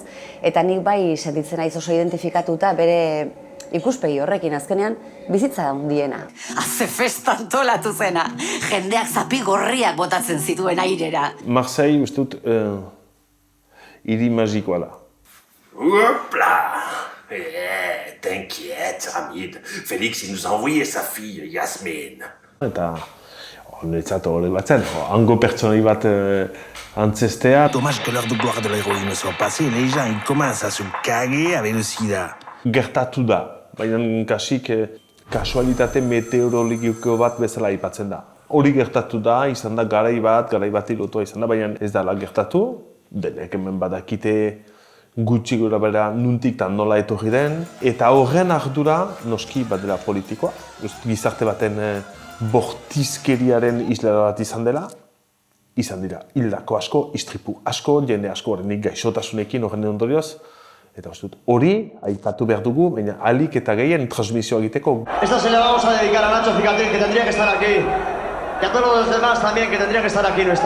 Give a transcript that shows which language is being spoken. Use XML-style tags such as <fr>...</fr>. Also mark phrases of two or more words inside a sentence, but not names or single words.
<eu>Eta nik bai sentitzen naiz oso identifikatuta bere ikuspegi horrekin azkenean bizitza da hundiena. Ze festa antolatu zena, jendeak zapi gorriak botatzen zituen airera. Marseille, uste dut, hiri magikoa da. Hopla!</eu> <fr>T'inquiète, Hamid. Félix, il nous a envoyé sa fille, Yasmine.</fr> <eu>Eta niretzat hori batzen, hango pertsonai bat antzestea.</eu> <fr>Dommage que l'heure de gloire de l'héroïne soit passée, les gens ils commencent à se caguer avec le sida.</fr> <eu>Gertatu da, baina kasik kasualitate meteorologiko bat bezala aipatzen da. Hori gertatu da, izan da garai bati lotua izan da, baina ez da gertatu. Denek hemen badakite gutxi gora bera nuntik eta nola etorri den. Eta horren ardura noski badela politikoa. Gizarte baten bortizkeriaren isla bat izan dela. Izan dira, hildako asko, istripu asko, jende asko horrenik gaixotasunekin horren ondorioz. Eta uste dut, hori aipatu behar dugu, baina ahalik eta gehien transmisio egiteko.</eu> <es>Esta se le vamos a dedicar a Nacho Cicatriz, que tendría que estar aquí. Y a todos los demás también, que tendrían que estar aquí, no están.</es>